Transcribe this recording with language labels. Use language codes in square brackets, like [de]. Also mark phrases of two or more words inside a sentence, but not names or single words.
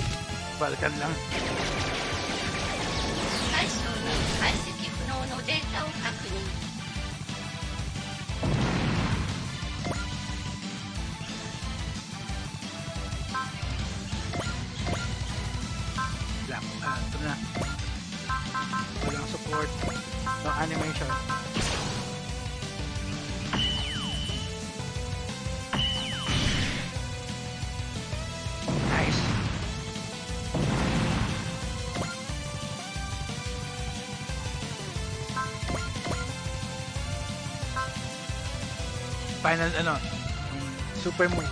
[tl] Balkan lang. [ja] 対象に解析不能のデータを確認 [tl] Lang. Ito na. Walang support. [en] No animation. Nice. Final super move.